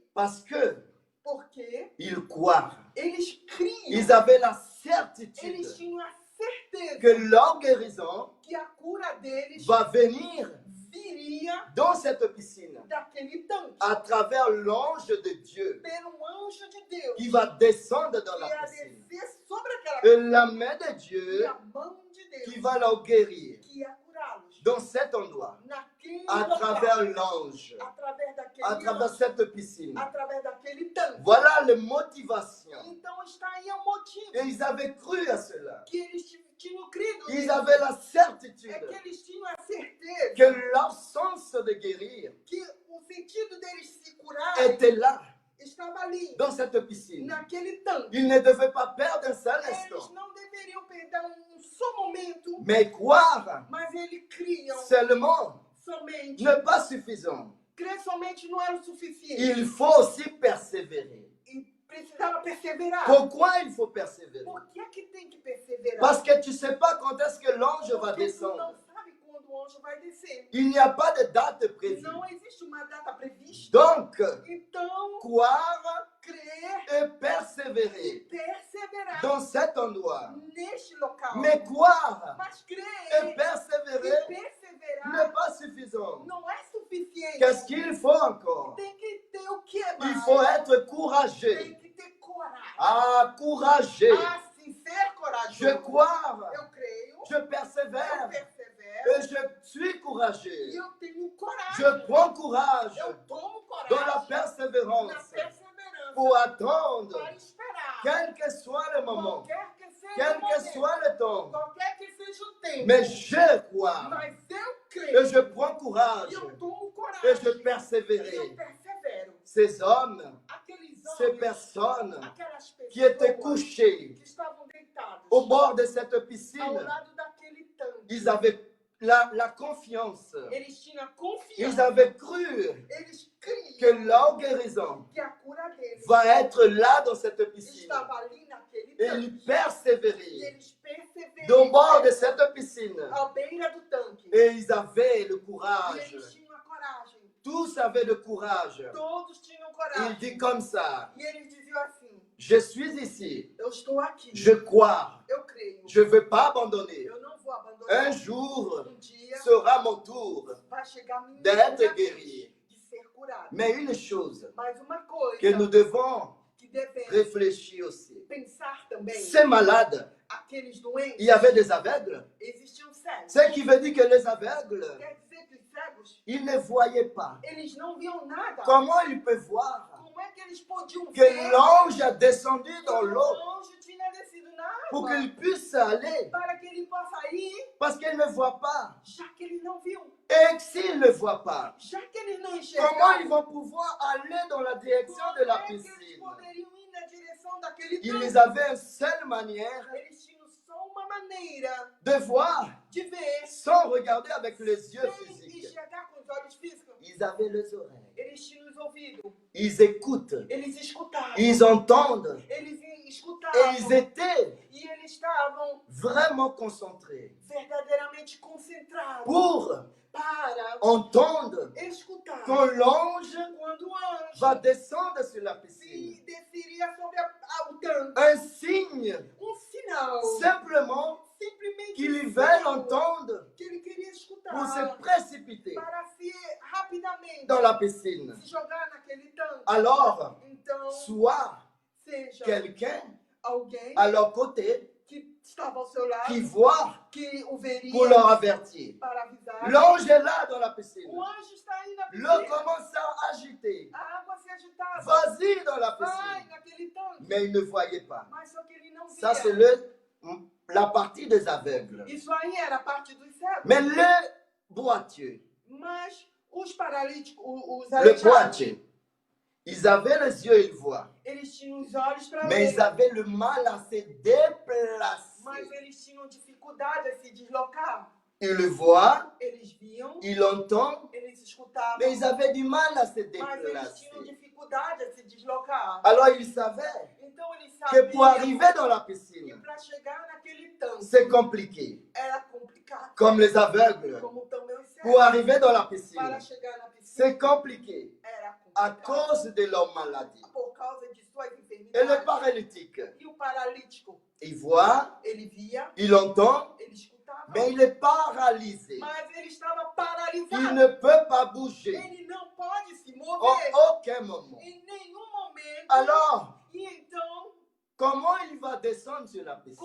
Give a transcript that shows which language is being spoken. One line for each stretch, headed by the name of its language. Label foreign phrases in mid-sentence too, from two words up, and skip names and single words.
French: Parce que
Portuguese: Porque
French: ils croient.
Portuguese: eles criam,
French: Ils avaient la
Portuguese: eles
French: certitude
Portuguese: tinham a certeza
French: que leur guérison
Portuguese: que a cura deles
French: va venir
Portuguese: viria
French: dans cette piscine
Portuguese: daquele tanque,
French: à travers l'ange de Dieu
Portuguese: pelo anjo de Deus,
French: qui va descendre dans
Portuguese: que
French: la
Portuguese: ia
French: piscine.
Portuguese: descer sobre aquela
French: Et
Portuguese: piscina,
French: la main de
Portuguese: e
French: Dieu
Portuguese: a mão de
French: qui
Portuguese: Deus
French: va leur guérir
Portuguese: que ia curá-los
French: dans cet endroit,
Portuguese: naquele
French: à
Portuguese: local,
French: travers l'ange,
Portuguese: através daquele
French: à travers
Portuguese: anjo,
French: cette piscine.
Portuguese: através daquele tanque.
French: Voilà les motivations.
Portuguese: Então está aí o motivo
French: Et ils avaient cru à cela.
Portuguese: que eles tinham crido
French: Ils
Portuguese: nisso.
French: avaient la
Portuguese: É
French: certitude
Portuguese: que eles tinham a certeza
French: que leur sens de guérir
Portuguese: que o sentido deles se curar
French: était là,
Portuguese: estava ali,
French: dans cette piscine.
Portuguese: naquele tanque.
French: Ils ne devaient pas perdre un seul
Portuguese: Eles
French: instant,
Portuguese: não deveriam perder só momento,
French: mais croire
Portuguese: mas eles criam
French: seulement
Portuguese: somente.
French: n'est pas suffisant.
Portuguese: Crer somente não era o suficiente.
French: Il faut aussi persévérer.
Portuguese: E precisava perseverar.
French: Pourquoi il faut persévérer?
Portuguese: Por que tem que perseverar?
French: Parce que tu ne sais pas quand est-ce que l'ange va
Portuguese: Porque tu
French: descendre.
Portuguese: não sabe quando o anjo vai descer.
French: Il n'y a pas de date prévue.
Portuguese: Não existe uma data prevista.
French: Donc,
Portuguese: Então,
French: croire
Portuguese: crer
French: et
Portuguese: e
French: persévérer
Portuguese: perseverar
French: dans cet endroit.
Portuguese: neste local.
French: Mais croire
Portuguese: Mas crer
French: et
Portuguese: e
French: persévérer
Portuguese: perseverar
French: n'est pas suffisant.
Portuguese: não é suficiente.
French: Qu'est-ce qu'il faut encore?
Portuguese: Tem que ter o que
French: Il
Portuguese: mais?
French: faut être
Portuguese: Tem
French: courageux.
Portuguese: que ter coragem.
French: Ah, courageux.
Portuguese: Assim, ser corajoso.
French: Je crois,
Portuguese: Eu creio,
French: je
Portuguese: eu
French: persèvère
Portuguese: persevero
French: et je suis
Portuguese: e
French: courageux.
Portuguese: eu tenho coragem.
French: Je prends courage
Portuguese: Eu tomo
French: dans la
Portuguese: coragem na
French: persévérance
Portuguese: perseverança
French: pour attendre,
Portuguese: para esperar.
French: quel que soit le moment,
Portuguese: Qualquer que seja
French: quel
Portuguese: o
French: que
Portuguese: momento,
French: soit le temps.
Portuguese: qualquer que seja o tempo.
French: Mais je crois
Portuguese: Mas eu
French: et
Portuguese: creio
French: je prends
Portuguese: e
French: courage
Portuguese: eu tomo
French: et
Portuguese: coragem.
French: je
Portuguese: E eu
French: persévérerai.
Portuguese: persevero.
French: Ces hommes,
Portuguese: Aqueles
French: ces
Portuguese: homens,
French: personnes
Portuguese: aquelas
French: qui étaient
Portuguese: pessoas
French: couchés
Portuguese: que estavam deitados
French: au bord de cette
Portuguese: ao
French: piscine,
Portuguese: lado daquele tanque.
French: ils avaient la confiance.
Portuguese: Eles tinham
French: Ils
Portuguese: confiança.
French: avaient cru
Portuguese: Eles criam
French: que leur guérison
Portuguese: que a cura deles
French: va être là dans cette piscine.
Portuguese: estava ali naquele
French: Et
Portuguese: tanque.
French: ils
Portuguese: E
French: persévéraient
Portuguese: eles
French: au bord de
Portuguese: perseveraram
French: cette piscine.
Portuguese: à beira do tanque.
French: Et ils avaient le
Portuguese: E
French: courage.
Portuguese: eles tinham a coragem.
French: Tous avaient le courage.
Portuguese: Todos tinham
French: Il
Portuguese: coragem.
French: dit comme ça,
Portuguese: E eles diziam assim:
French: je suis ici,
Portuguese: eu estou aqui,
French: je crois,
Portuguese: eu creio,
French: je ne veux pas abandonner.
Portuguese: eu não vou
French: Un
Portuguese: abandonar.
French: jour
Portuguese: Dia
French: sera mon tour
Portuguese: vai chegar a minha
French: d'être
Portuguese: vez
French: guéri.
Portuguese: de ser curado.
French: Mais une chose
Portuguese: Mas uma coisa
French: que nous devons
Portuguese: que devemos
French: réfléchir aussi.
Portuguese: pensar também,
French: Ces malades,
Portuguese: aqueles doentes,
French: il y avait des aveugles,
Portuguese: existiam cegos.
French: Ce qui veut dire que les aveugles,
Portuguese: Quer dizer que os cegos,
French: ils ne voyaient pas.
Portuguese: eles não viam nada.
French: Comment ils peuvent voir
Portuguese: Como é que eles podiam
French: que
Portuguese: ver
French: l'ange a descendu
Portuguese: que
French: dans
Portuguese: o
French: l'eau
Portuguese: anjo tinha descido na
French: pour
Portuguese: água
French: qu'ils puissent aller?
Portuguese: para que ele possa ir,
French: Parce qu'ils ne voient pas.
Portuguese: já que eles não viam,
French: Et s'ils ne voient pas,
Portuguese: já que eles não
French: comment
Portuguese: enxergaram,
French: ils vont pouvoir aller dans la direction de la
Portuguese: como é que eles
French: piscine?
Portuguese: poderiam ir na direção daquele
French: Ils
Portuguese: tanque?
French: avaient une seule manière
Portuguese: Eles tinham só uma maneira
French: de voir
Portuguese: de ver
French: sans regarder avec les yeux
Portuguese: sem
French: physiques.
Portuguese: enxergar com os olhos físicos.
French: Ils avaient les oreilles.
Portuguese: Eles tinham os ouvidos,
French: Ils écoutent.
Portuguese: eles escutavam,
French: Ils entendent.
Portuguese: eles
French: Et
Portuguese: escutavam
French: ils étaient
Portuguese: e eles estavam
French: vraiment concentrés
Portuguese: verdadeiramente concentrados
French: pour
Portuguese: para
French: entendre
Portuguese: escutar
French: quand l'ange
Portuguese: quando o anjo
French: va descendre sur la piscine.
Portuguese: se desceria sobre o tanque.
French: Un signe,
Portuguese: Sinal,
French: simplement,
Portuguese: simplesmente
French: qu'ils
Portuguese: um
French: veulent
Portuguese: sinal
French: entendre
Portuguese: que ele queria escutar
French: pour se précipiter
Portuguese: para se rapidamente
French: dans la piscine.
Portuguese: se jogar naquele tanque.
French: Alors,
Portuguese: Então,
French: soit
Portuguese: seja
French: quelqu'un
Portuguese: alguém
French: à leur côté
Portuguese: que estava ao seu lado,
French: qui voit
Portuguese: que o veria
French: pour leur avertir.
Portuguese: para avisar.
French: L'ange est là dans la piscine.
Portuguese: O anjo está aí na
French: L'eau
Portuguese: piscina.
French: commence à agiter.
Portuguese: A água se agitava.
French: Vas-y dans la
Portuguese: Vai
French: piscine.
Portuguese: naquele tanque.
French: Mais ils ne voyaient pas.
Portuguese: Mas só que ele não via.
French: Ça, c'est la partie des aveugles.
Portuguese: Isso aí era a parte dos cegos.
French: Mais le boiteux,
Portuguese: Mas os paralíticos, os
French: le
Portuguese: aleijados,
French: boiteux, ils avaient les yeux, ils voient.
Portuguese: eles tinham os olhos para
French: Mais ils
Portuguese: ver.
French: avaient le mal à se déplacer.
Portuguese: Mas eles tinham dificuldade a se deslocar.
French: Ils le voient,
Portuguese: Eles viam,
French: ils l'entendent,
Portuguese: eles escutavam,
French: mais ils avaient du mal à se
Portuguese: mas eles tinham
French: déplacer.
Portuguese: dificuldade a se deslocar.
French: Alors ils savaient
Portuguese: Então eles
French: que pour
Portuguese: sabiam
French: arriver dans la
Portuguese: que
French: piscine,
Portuguese: para chegar naquele tanque
French: c'est compliqué.
Portuguese: era complicado.
French: Comme les aveugles,
Portuguese: Como também os
French: pour
Portuguese: cegos.
French: arriver dans la piscine,
Portuguese: Para chegar na piscina
French: c'est compliqué
Portuguese: era
French: à
Portuguese: complicado.
French: cause de leur maladie.
Portuguese: Por causa de suas
French: Et le
Portuguese: enfermidades.
French: paralytique,
Portuguese: E o paralítico,
French: il voit,
Portuguese: ele via,
French: il entend,
Portuguese: ele escutava,
French: mais il est paralysé.
Portuguese: mas ele estava
French: Il
Portuguese: paralisado.
French: ne peut pas bouger
Portuguese: Ele não pode se
French: en
Portuguese: mover
French: aucun moment.
Portuguese: em nenhum momento.
French: Alors,
Portuguese: E então,
French: comment il va descendre sur la piscine